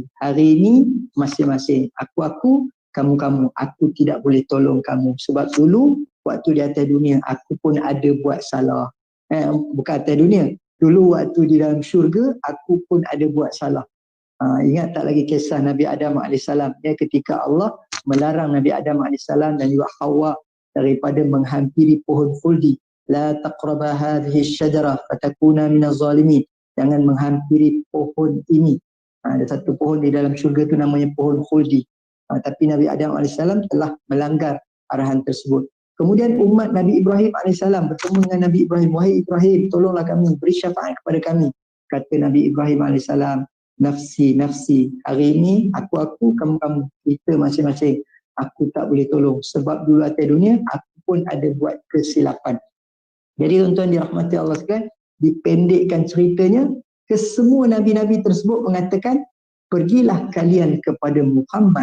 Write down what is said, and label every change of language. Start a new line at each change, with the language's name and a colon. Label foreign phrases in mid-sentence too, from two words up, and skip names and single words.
Malay: Hari ini masing-masing. Aku, kamu. Aku tidak boleh tolong kamu. Sebab dulu waktu di atas dunia aku pun ada buat salah. Bukan atas dunia. Dulu waktu di dalam syurga aku pun ada buat salah. Ingat tak lagi kisah Nabi Adam AS ketika Allah melarang Nabi Adam AS dan juga Hawa daripada menghampiri pohon khuldi.
Arabic: لا تقربا هذه الشجرة فتكونا من الظالمين.
Malay: Jangan menghampiri pohon ini. Ada satu pohon di dalam syurga tu namanya pohon khuldi. Tapi Nabi Adam AS telah melanggar arahan tersebut. Kemudian umat Nabi Ibrahim AS bertemu dengan Nabi Ibrahim. Wahai Ibrahim, tolonglah kami, beri syafaat kepada kami. Kata Nabi Ibrahim AS,
Arabic: نفسي، نفسي.
Malay: Hari ini aku, kamu. Kita masing-masing. Aku tak boleh tolong. Sebab dulu atas dunia, aku pun ada buat kesilapan. Jadi tuan-tuan dirahmati Allah sekalian, dipendekkan ceritanya, kesemua Nabi-Nabi tersebut mengatakan, pergilah kalian kepada Muhammad.